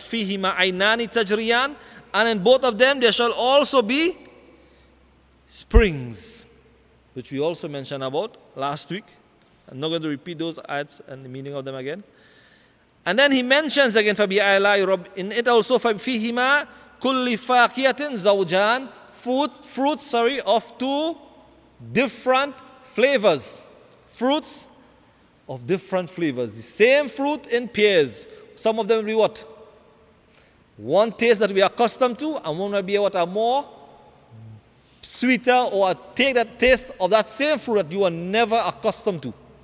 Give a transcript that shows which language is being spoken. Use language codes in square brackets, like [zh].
[ar] فِيهِمَا عَيْنَانِ تَجْرِيَانِ. [en] And in both of them there shall also be springs, which we also mentioned about last week. I'm not going to repeat those ayats and the meaning of them again. And then he mentions again, [ar] فَبِأَيِّ آلَاءِ رَبِّ. In it also, فِيهِمَا كُلِّ فَاكِهَةٍ زَوْجَانِ. [en] Fruits of two different flavors. Fruits of different flavors. The same fruit in pairs. Some of them will be what? One taste that we are accustomed to, and one will be what are more sweeter, or take that taste of that same fruit that you are never accustomed to.